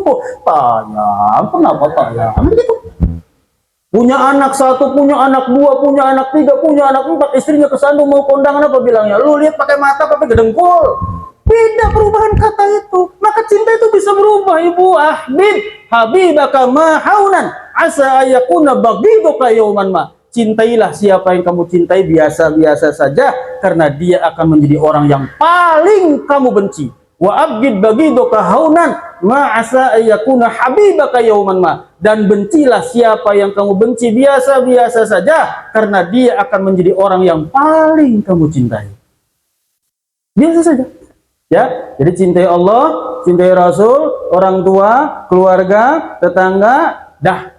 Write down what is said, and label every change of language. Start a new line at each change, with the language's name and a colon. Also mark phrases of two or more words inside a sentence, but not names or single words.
Indonesian: Tanya, kenapa tanya? Begitu. Punya anak satu, punya anak dua, punya anak tiga, punya anak empat, istrinya kesandung mau kondangan apa bilangnya? Lu lihat pakai mata, pakai gedengkul. Beda perubahan kata itu. Maka cinta itu bisa berubah, ibu.
Arabic: حبيبك هونا ما عسى أن يكون بغيضك يوما ما.
Indonesian: Cintailah siapa yang kamu cintai biasa-biasa saja, karena dia akan menjadi orang yang paling kamu benci.
Arabic: وابغض بغيضك هونا ما عسى أن يكون حبيبك يوما ما.
Indonesian: Dan bencilah siapa yang kamu benci biasa-biasa saja, karena dia akan menjadi orang yang paling kamu cintai. Biasa saja. Ya, jadi cintai Allah, cintai Rasul, orang tua, keluarga, tetangga, dah.